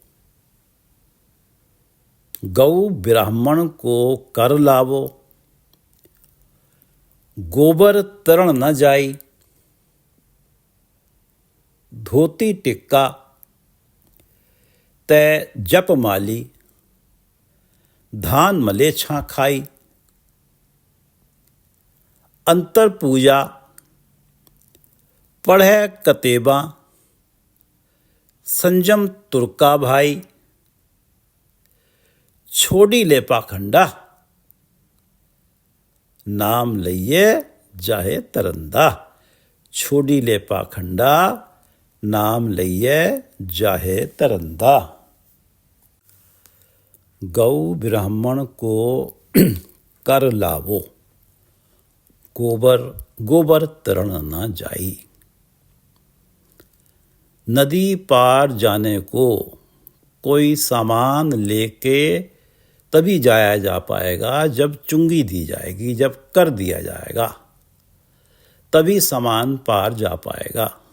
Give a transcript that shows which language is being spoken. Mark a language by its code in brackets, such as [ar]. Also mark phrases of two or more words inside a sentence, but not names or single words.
[pa] ਗਊ ਬ੍ਰਾਹਮਣ ਕੋ ਕਰ ਲਾਵੋ, ਗੋਬਰ ਤਰਣ ਨ ਜਾਈ। ਧੋਤੀ ਟਿੱਕਾ ਤੈ ਜਪ ਮਾਲੀ, ਧਾਨ ਮਲੇਛਾ ਖਾਈ। ਅੰਤਰ ਪੂਜਾ ਪੜ੍ਹੇ ਕਤੇਬਾ, ਸੰਜਮ ਤੁਰਕਾ ਭਾਈ। ਛੋਡੀ ਲੇ ਪਾਖੰਡਾ, ਨਾਮ ਲਇਐ ਜਾਹੇ ਤਰੰਦਾ। ਛੋਡੀ ਲੇ ਪਾਖੰਡਾ, ਨਾਮ ਲਇਐ ਜਾਹੇ ਤਰੰਦਾ। ਗਊ ਬ੍ਰਾਹਮਣ ਕੋ ਕਰ ਲਾਵੋ, ਗੋਬਰ ਤਰਣ ਨ ਜਾਈ। [hi] नदी पार जाने को कोई सामान लेके तभी जाया जा पाएगा जब चुंगी दी जाएगी, जब कर दिया जाएगा, तभी सामान पार जा पाएगा।